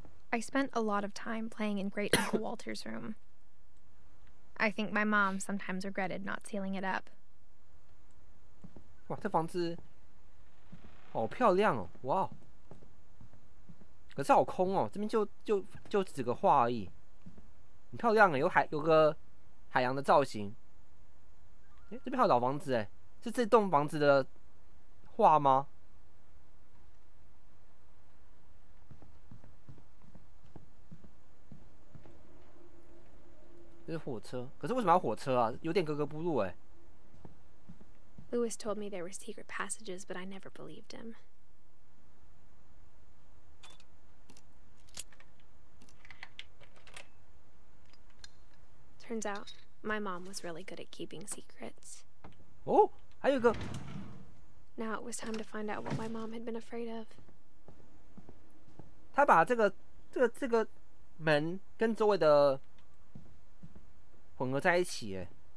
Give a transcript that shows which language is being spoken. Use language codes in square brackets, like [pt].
[en] I spent a lot of time playing in Great Uncle Walter's room. I think my mom sometimes regretted not sealing it up. [zh] 哇，这房子好漂亮哦！哇，可是好空哦，这边就几个画而已，很漂亮有个海洋的造型。这边还有老房子是这栋房子的画吗？这是火车，可是为什么要火车啊？有点格格不入 [en] Lewis told me there were secret passages, but I never believed him. Turns out, my mom was really good at keeping secrets. [zh] 哦，还有一个。 [en] Now it was time to find out what my mom had been afraid of. [zh] 他把这个门跟周围的混合在一起